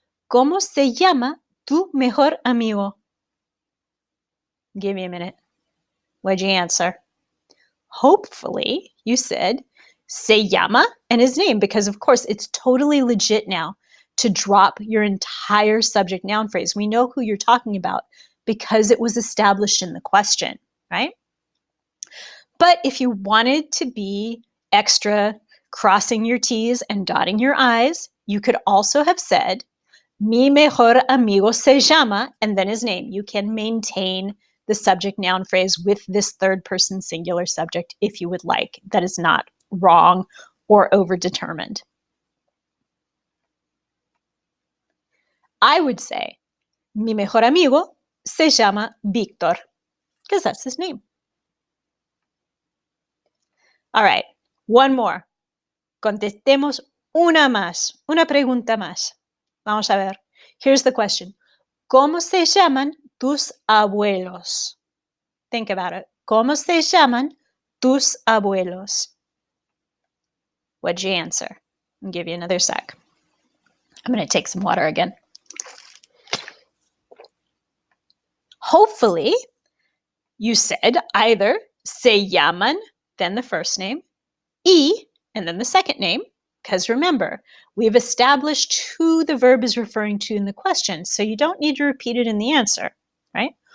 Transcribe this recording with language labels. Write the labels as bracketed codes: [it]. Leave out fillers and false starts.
[es] ¿Cómo se llama tu mejor amigo? [en] Give me a minute. What'd you answer? Hopefully, you said [es] se llama [en] and his name, because of course it's totally legit now to drop your entire subject noun phrase. We know who you're talking about because it was established in the question, right? But if you wanted to be extra crossing your T's and dotting your I's, you could also have said, [es] mi mejor amigo se llama, [en] and then his name. You can maintain the subject noun phrase with this third person singular subject if you would like. That is not wrong or overdetermined. I would say, [es] mi mejor amigo se llama [en] Víctor, because that's his name. All right, one more. [es] Contestemos una más, una pregunta más. Vamos a ver. [en] Here's the question. [es] ¿Cómo se llaman tus abuelos? [en] Think about it. [es] ¿Cómo se llaman tus abuelos? [en] What'd you answer? I'll give you another sec. I'm going to take some water again. Hopefully, you said either [es] se llaman, [en] then the first name, y, and then the second name, because remember, we've established who the verb is referring to in the question, so you don't need to repeat it in the answer, right?